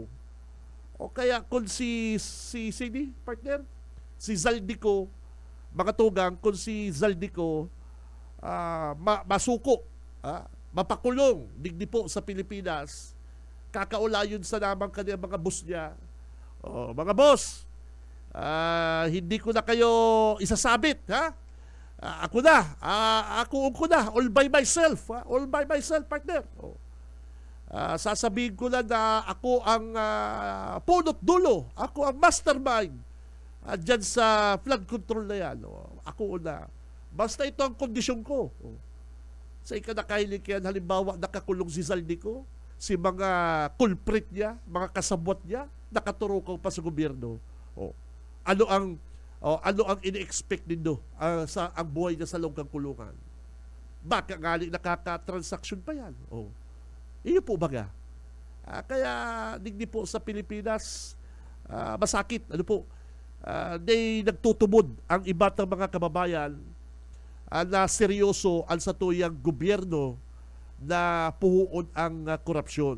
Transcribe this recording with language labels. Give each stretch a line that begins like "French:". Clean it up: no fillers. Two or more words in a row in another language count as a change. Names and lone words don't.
Bikol: O kaya kung si partner, si Zaldico, mga tugang, kung si Zaldico masuko, mapakulong, digdi po sa Pilipinas, kakaulayon sa namang kanyang mga boss niya.
Filipino: Mga boss, hindi ko na kayo isasabit, ha? Ako na,
English: all by myself, all by myself, partner.
Filipino: Sasabihin ko na ako ang punot dulo, ako ang mastermind dyan sa
English: flood control
Filipino: na yan. Ako na.
Bikol: Basta ito ang kondisyon ko. Sa ikanakahilig yan, halimbawa, nakakulong si Zaldico, si mga culprit niya, mga kasabwat niya, nakaturukaw pa sa gobyerno.
Filipino: Ano ang ini-expect nindo sa ang buhay niya sa loob ng kulungan? Baka ngali nakaka-transaction pa yan.
Bikol: Iyo po baga. Kaya digdi po sa Pilipinas, masakit. Nagtutubod ang iba't mga kababayan na seryoso ang satuyang gobyerno na puhuon ang korupsyon.